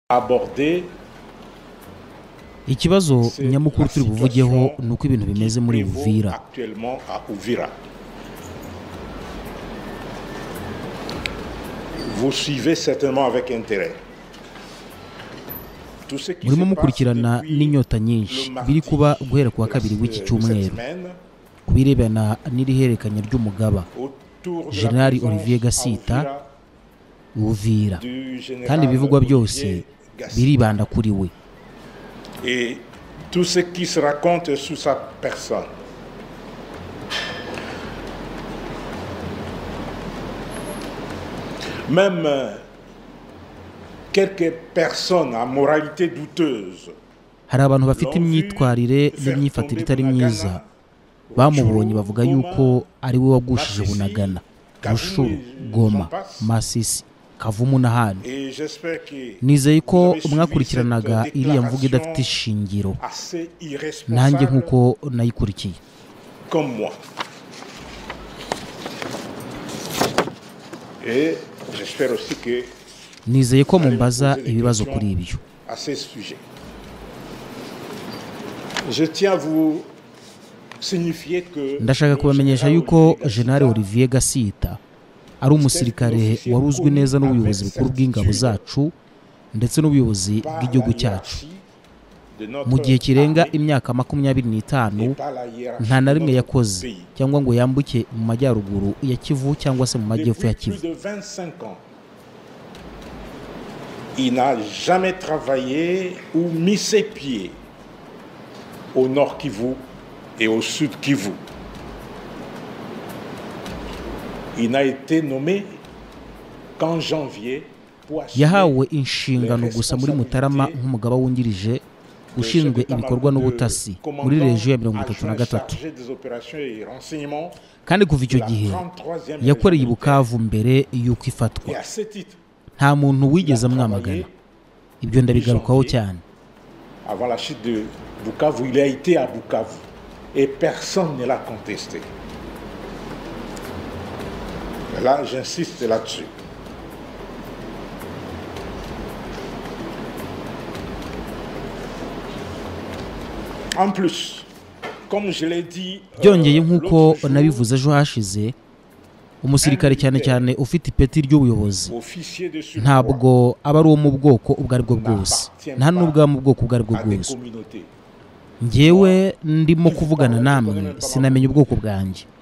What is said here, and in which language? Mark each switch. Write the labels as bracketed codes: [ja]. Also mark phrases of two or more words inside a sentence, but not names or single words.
[fr] aborder [rw] ikibazo nyamukuru turi buvugeho nuko ibintu bimeze muri Uvira. [fr] actuellement à Uvira. Vous suivez certainement avec intérêt. [rw] Murimo mukurikirana n'inyota nyinshi biri kuba guhera kuwa kabiri w'iki cyumweru kubirebana n'iriherekanya ry'umugaba General Olivier Gasita Uvira, kandi bivugwa byose biribanda kuri we. [fr] Et tout ce qui se raconte sur sa personne. Même quelques personnes à moralité douteuse [rw] hari abantu bafite imyitwarire n'imyifatire itari myiza bamubonye bavuga yuko ari we wagushije Bunagana, Rushuru, Goma, Masisi, Kavumu n'ahandi. Nizeye ko mwakurikiranaga iriya mvugo idafite ishingiro nanjye nk'uko nayikurikiye. [fr] Comme moi. Et j'espère aussi que [rw] nizeye ko mumbaza ibibazo kuri ibyo. [fr] À ce sujet. Je tiens à vous signifier que [rw] ndashaka kubamenyesha yuko General Olivier Gasita ari umusirikare waruzwi neza n'ubuyobozi bukuru bw'ingabo zacu ndetse n'ubuyobozi bw'igihugu cyacu. Mu gihe kirenga imyaka 25 nta na rimwe yakoze cyangwa ngo yambuke mu majyaruguru ya Kivu cyangwa se mu majyepfo ya Kivu. [fr] Il n'a jamais travaillé ou mis ses pieds au nord Kivu et au sud Kivu. Il n'a été nommé qu'en janvier pour [rw] yahawe inshingano gusa muri Mutarama nk'umugaba wungirije ushinzwe ibikorwa n'ubutasi muri region ya 33, kandi kuva icyo gihe yakoreye i Bukavu mbere y'uko ifatwa. Nta muntu wigeze amwamagana, ibyo ndabigarukaho cyane. [fr] Avant la chute de Bukavu, il a été à Bukavu et personne ne l'a contesté. Là, j'insiste là-dessus. En plus, comme je l'ai dit, [rw] byongeye nk'uko nabivuze ejo hashize, umusirikare cyane cyane ufite ipeti ry'ubuyobozi ntabwo aba ari uwo mu bwoko ubwo ari bwo bwose, nta n'ubwa mu bwoko ubwo ari bwo bwose. Njyewe ndimo kuvugana namwe sinamenye ubwoko bwanjye.